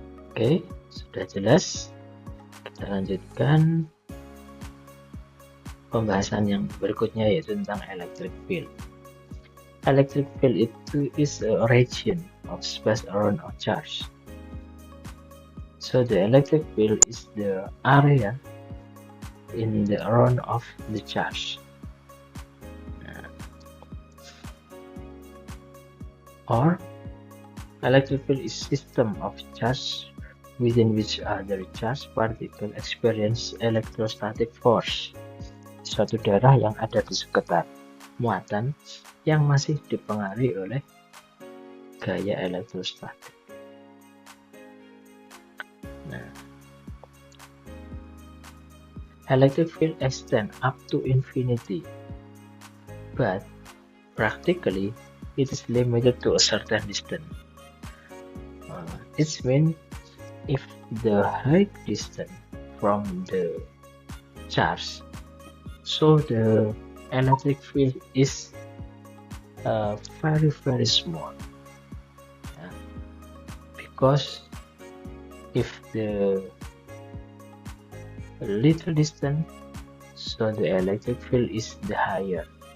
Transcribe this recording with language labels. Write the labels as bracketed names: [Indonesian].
[Indonesian] Oke, sudah jelas. Kita lanjutkan pembahasan yang berikutnya, yaitu tentang electric field. [English] Electric field itu is a region of space around a charge. So the electric field is the area in the around of the charge. Or electric field is system of charge within which other charged particle experience electrostatic force. [Indonesian] Suatu daerah yang ada di sekitar muatan yang masih dipengaruhi oleh gaya elektrostatik. [English] Nah, electric field extend up to infinity, but practically it is limited to a certain distance. It means if the height distance from the charge, so the electric field is very small, because if the little distance, so the electric field is the higher.